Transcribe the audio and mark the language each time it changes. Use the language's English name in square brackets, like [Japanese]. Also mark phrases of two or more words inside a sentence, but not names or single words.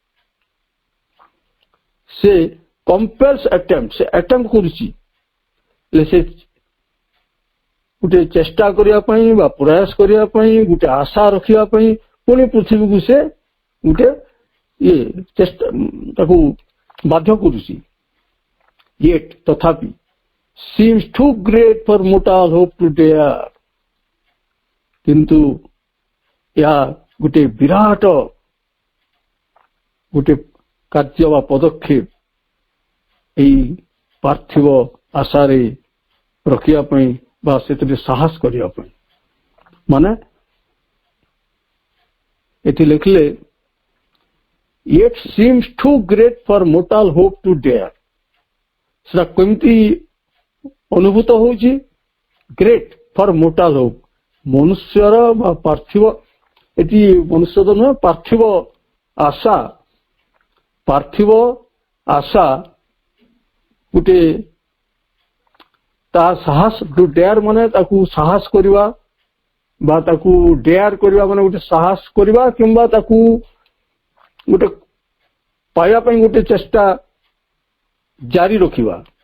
[Odia] ସେ [English] compels attempt [Odia] ସେ attempt କରୁଛି ସେ ଗୋଟେ ଚେଷ୍ଟା କରିବା ପାଇଁ ବା ପ୍ରୟାସ କରିବା ପାଇଁ ଗୋଟେ ଆଶା ରଖିବା ପାଇଁ ପୁଣି ପୃଥିବୀକୁ ସେ ଗୋଟେ ଚେଷ୍ଟା ତାକୁ ବାଧ୍ୟ କରୁଛି yet ତଥାପି [English] seems too great for mortal hope to dare [Odia] କିନ୍ତୁ ଏହା ଗୋଟେ ବିରାଟ ଗୋଟେ କାର୍ଯ୍ୟ ବା ପଦକ୍ଷେପ ଏଇ ପାର୍ଥିବ ଆଶାରେ ରଖିବା ପାଇଁ ବା ସେଥିରେ ସାହସ କରିବା ପାଇଁ ମାନେ ଏଠି ଲେଖିଲେ [English] yet seems too great for mortal hope to dare [Odia] ସେଟା କେମିତି ଅନୁଭୂତ ହଉଛି [English] great for mortal hope [Odia] ମନୁଷ୍ୟର ବା ପାର୍ଥିବ ଏଠି ମନୁଷ୍ୟ ତ ନୁହେଁ ପାର୍ଥିବ ଆଶା ଗୋଟେ ତା ସାହସ [English] to dare [Odia] ମାନେ ତାକୁ ସାହସ କରିବା ବା ତାକୁ ଡେୟାର କରିବା ମାନେ ଗୋଟେ ସାହସ କରିବା କିମ୍ବା ତାକୁ ଗୋଟେ ପାଇବା ପାଇଁ ଗୋଟେ ଚେଷ୍ଟା ଜାରି ରଖିବା